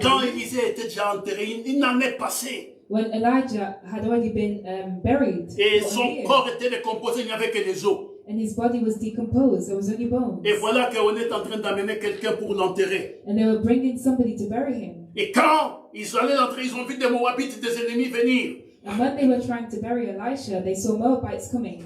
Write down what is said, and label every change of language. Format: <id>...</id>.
<fr>quand Élisée était déjà enterré, il n'en est passé.</fr> <en>When Elijah had already been buried</en> <fr>Et</fr> <en>for a</en> <fr>son</fr> <en>year,</en> <fr>corps était décomposé, il n'y avait que les os.</fr> <en>and his body was decomposed, there was only bones.</en> <fr>Et voilà qu'on est en train d'amener quelqu'un pour l'enterrer.</fr> <en>And they were bringing somebody to bury him.</en> <fr>Et quand ils allaient l'enterrer, ils ont vu des Moabites, des ennemis venir</fr> <en>And when they were trying to bury Elisha, they saw Moabites coming</en>